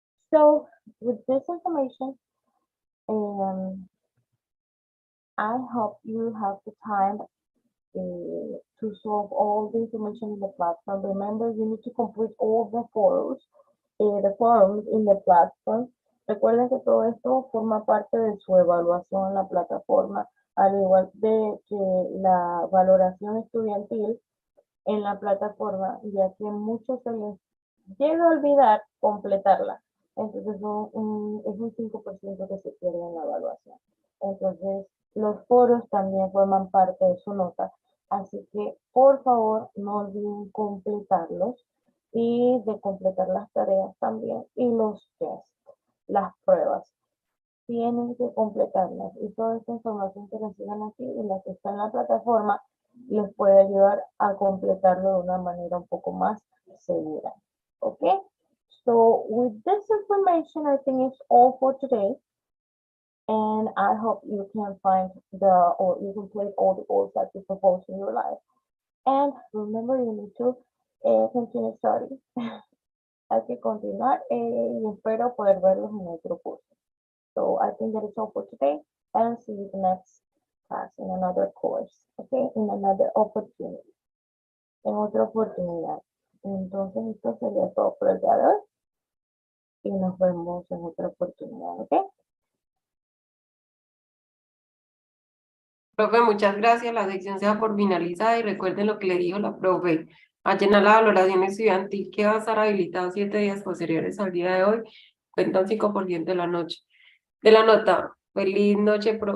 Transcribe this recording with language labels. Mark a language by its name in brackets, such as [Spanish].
[English] So with this information, I hope you have the time to solve all the information in the platform. Remember, you need to complete all the forums in the platform. [Spanish] Recuerden que todo esto forma parte de su evaluación en la plataforma, al igual de que la valoración estudiantil en la plataforma, ya que muchos se les llega a olvidar completarla. Entonces es un 5% que se pierde en la evaluación. Entonces los foros también forman parte de su nota. Así que por favor no olviden completarlos y de completar las tareas también y los tests, las pruebas. Tienen que completarlas y toda esta información que reciban aquí y la que está en la plataforma les puede ayudar a completarlo de una manera un poco más segura. [English] Okay, so with this information, I think it's all for today. And I hope you can find or you complete all the goals that you propose in your life. And remember, you need to continue studying. [Spanish] Hay que continuar y espero poder verlos en otro curso. [English] So I think that is all for today, and see you the next class in another course, okay, in another opportunity, [Spanish] en otra oportunidad. Entonces esto sería todo por el día de hoy y nos vemos en otra oportunidad, ok. Profe, muchas gracias. La sección se da por finalizada y recuerden lo que le dijo la profe. A llenar la valoración estudiantil que va a estar habilitado 7 días posteriores al día de hoy. Cuenta un 5% de la nota. Feliz noche, profe.